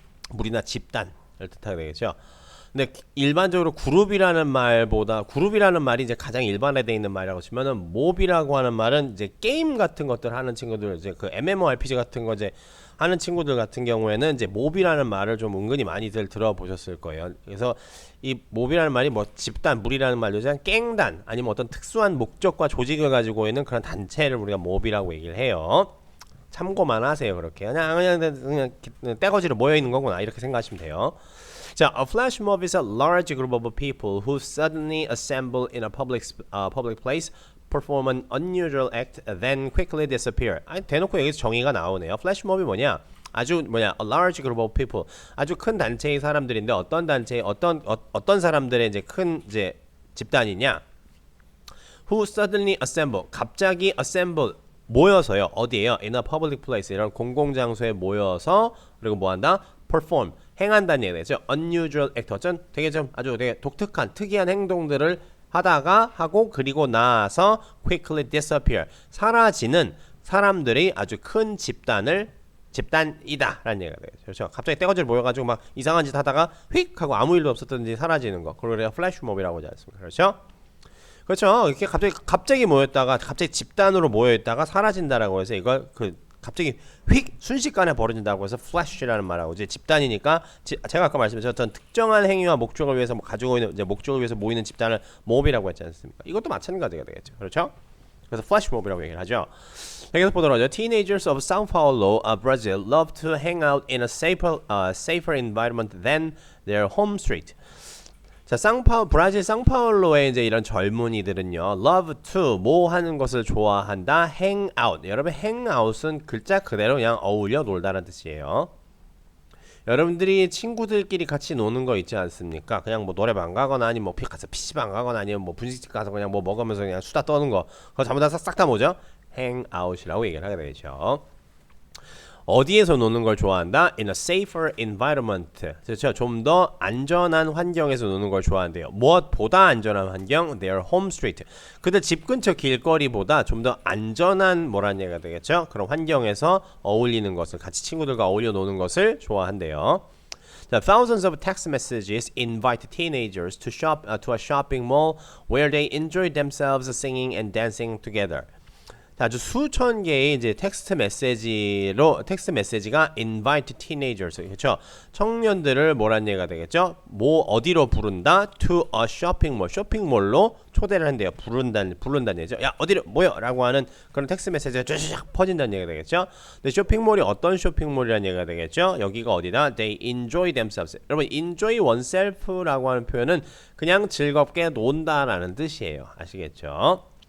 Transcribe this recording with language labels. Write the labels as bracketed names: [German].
[Korean] 무리나 집단을 뜻하게 되겠죠. 근데 일반적으로 그룹이라는 말이 이제 가장 일반화되어 있는 말이라고 치면은 몹이라고 하는 말은 이제 게임 같은 것들 하는 친구들, 이제 그 MMORPG 같은 거 이제 하는 친구들 같은 경우에는 이제 몹이라는 말을 좀 은근히 많이들 들어보셨을 거예요. 그래서 이 몹이라는 말이 뭐 집단, 무리라는 말도 그냥 깽단 아니면 어떤 특수한 목적과 조직을 가지고 있는 그런 단체를 우리가 몹이라고 얘기를 해요. 참고만 하세요. 그렇게 그냥 떼거지로 모여 있는 거구나 이렇게 생각하시면 돼요. [English] 자, a flash mob is a large group of people who suddenly assemble in a public place, perform an unusual act, then quickly disappear. [Korean] 대놓고 여기서 정의가 나오네요. flash mob이 뭐냐? 아주 [English] a large group of people. [Korean] 아주 큰 단체의 사람들인데 어떤 단체, 어떤 사람들의 이제 큰 이제 집단이냐? [English] Who suddenly assemble. [Korean] 갑자기 [English] assemble. [Korean] 모여서요. 어디에요? [English] In a public place. [Korean] 이런 공공장소에 모여서 그리고 뭐 한다? [English] perform. [Korean] 행한다는 얘기가 되죠. [English] unusual act. [Korean] 어쩐 되게 좀 아주 되게 독특한 특이한 행동들을 하다가 하고 그리고 나서 [English] quickly disappear. [Korean] 사라지는 사람들이 아주 큰 집단이다 라는 얘기가 되죠. 그렇죠? 갑자기 떼거지를 모여가지고 막 이상한 짓 하다가 휙 하고 아무 일도 없었던지 사라지는 거. 그걸 우리가 플래시몹이라고 하지 않습니까? 그렇죠? 그렇죠. 이렇게 갑자기 모였다가 갑자기 집단으로 모여있다가 사라진다라고 해서 이걸 갑자기 휙 순식간에 벌어진다고 해서 flash라는 말하고 이제 집단이니까 제가 아까 말씀드렸던 특정한 행위와 목적을 위해서 가지고 있는 이제 목적을 위해서 모이는 집단을 몹이라고 했지 않습니까? 이것도 마찬가지가 되겠죠. 그렇죠? 그래서 flash 몹이라고 얘기를 하죠. 여기서 보도록 하죠. [English] Teenagers of São Paulo, Brazil, love to hang out in a safer environment than their home street. [Korean] 자, 브라질 상파울로의 이제 이런 젊은이들은요, [English] love to [Korean] 뭐 하는 것을 좋아한다, hang out. 여러분, hang out은 글자 그대로 그냥 어울려 놀다라는 뜻이에요. 여러분들이 친구들끼리 같이 노는 거 있지 않습니까? 그냥 뭐 노래방 가거나 아니면 뭐 가서 PC방 가거나 아니면 뭐 분식집 가서 그냥 뭐 먹으면서 그냥 수다 떠는 거. 그거 전부 다 싹 다 뭐죠? hang out이라고 얘기를 하게 되죠. 어디에서 노는 걸 좋아한다? [English] In a safer environment. [Korean] 그렇죠. 좀 더 안전한 환경에서 노는 걸 좋아한대요. 무엇보다 안전한 환경? [English] Their home street. [Korean] 그들 집 근처 길거리보다 좀 더 안전한 뭐라는 얘기가 되겠죠? 그런 환경에서 어울리는 것을 같이 친구들과 어울려 노는 것을 좋아한대요. [English] Thousands of text messages invite teenagers to a shopping mall where they enjoy themselves singing and dancing together. [Korean] 아주 수천 개의 이제 텍스트 메시지가 [English] invite teenagers, [Korean] 그렇죠? 청년들을 뭐란 얘기가 되겠죠? 뭐 어디로 부른다? [English] To a shopping mall, [Korean] 쇼핑몰로 초대를 한대요. 부른다는 얘기죠. 야, 어디로 모여라고 하는 그런 텍스트 메시지가 쫙 퍼진다는 얘기가 되겠죠? 근데 쇼핑몰이 어떤 쇼핑몰이라는 얘기가 되겠죠? 여기가 어디다? [English] They enjoy themselves. [Korean] 여러분, enjoy oneself라고 하는 표현은 그냥 즐겁게 논다라는 뜻이에요. 아시겠죠?